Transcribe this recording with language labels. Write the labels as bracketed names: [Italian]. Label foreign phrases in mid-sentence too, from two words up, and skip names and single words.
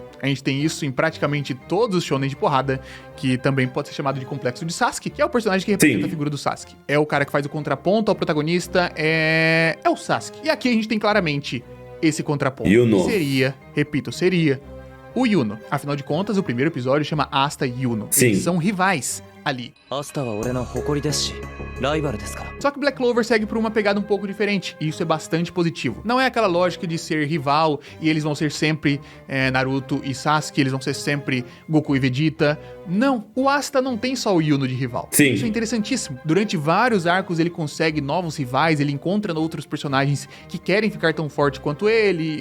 [Portuguese] A gente tem isso em praticamente todos os shonen de porrada, que também pode ser chamado de Complexo de Sasuke, que é o personagem que representa a figura do Sasuke. É o cara que faz o contraponto ao protagonista, é o Sasuke. E aqui a gente tem claramente esse contraponto. Yuno. Seria o Yuno. Afinal de contas, o primeiro episódio chama Asta e Yuno. Sim. Eles são rivais ali. [Japanese] アスタは俺の誇りですしライバルですから [Portuguese] Só que Black Clover segue por uma pegada um pouco diferente, e isso é bastante positivo. Não é aquela lógica de ser rival, e eles vão ser sempre Naruto e Sasuke, eles vão ser sempre Goku e Vegeta. Não, o Asta não tem só o Yuno de rival. Sim. Isso é interessantíssimo. Durante vários arcos ele consegue novos rivais, ele encontra outros personagens que querem ficar tão forte quanto ele.